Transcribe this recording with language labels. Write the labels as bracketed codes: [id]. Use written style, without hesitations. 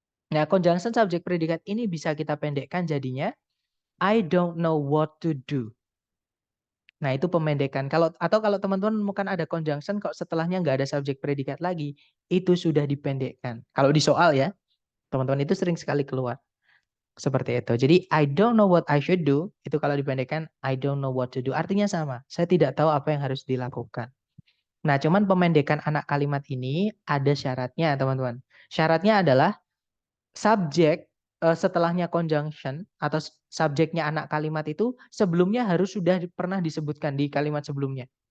[id] Nah, conjunction subjek predikat ini bisa kita pendekkan jadinya [en] I don't know what to do. [id] Nah, itu pemendekan. Kalau teman-teman menemukan ada conjunction kok setelahnya nggak ada subjek predikat lagi, itu sudah dipendekkan. Kalau di soal ya, teman-teman itu sering sekali keluar. Seperti itu. Jadi [en] I don't know what I should do, [id] itu kalau dipendekkan [en] I don't know what to do. [id] Artinya sama. Saya tidak tahu apa yang harus dilakukan. Nah, cuman pemendekan anak kalimat ini ada syaratnya, teman-teman. Syaratnya adalah subjek setelahnya conjunction atau subjeknya anak kalimat itu sebelumnya harus sudah pernah disebutkan di kalimat sebelumnya.